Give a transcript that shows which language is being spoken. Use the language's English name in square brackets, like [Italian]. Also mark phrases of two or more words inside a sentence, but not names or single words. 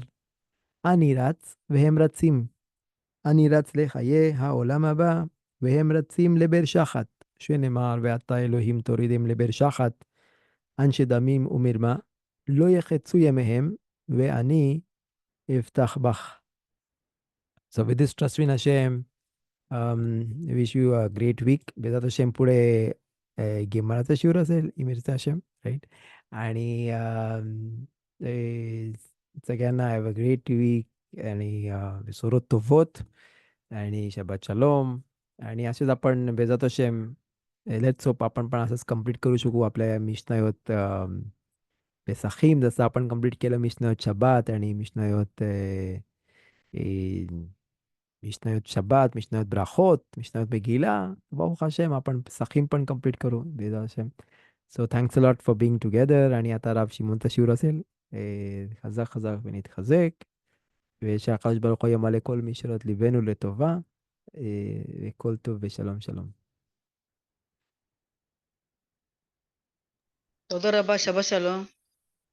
[Hebrew] אני רץ והם רצים. אני רץ לחיי העולם הבא, והם רצים לבאר שחת, שנאמר, ואתה אלוהים תורידם לבאר שחת, אנשי דמים ומרמה, לא יחצו ימיהם, ואני אבטח בך. [English] So with this trust in Hashem, I wish you a great week. [Hebrew] בעזרת השם [Marathi] पुढे गिमाराचा शिवर असेल, [Hebrew] אם ירצה השם, [Marathi] राईट. आणि सगळ्यांना [English] have a great week, [Marathi] आणि [Hebrew] בשורות טובות, [Marathi] आणि [Hebrew] שבת שלום. [Marathi] आणि असेच आपण [Hebrew] בעזרת השם, [English] let's hope [Marathi] आपण पण असंच कम्प्लीट करू शकू आपल्या [Hebrew] משניות פסחים, [Marathi] जसं आपण कम्प्लीट केलं [Hebrew] משניות שבת, [Marathi] आणि [Hebrew] משניות שבת, משניות ברכות, משניות מגילה. ברוך השם, [Marathi] आपण פסחים पण कम्प्लीट करू [Hebrew] בעזרת השם. [English] So thanks a lot for being together. [Hebrew] אני אתה הרב שמעון תשיעור אסל. חזק חזק ונתחזק, ושהקדוש ברוך הוא ימלא כל משאלות ליבנו לטובה, וכל טוב ושלום שלום. תודה רבה, שבת שלום.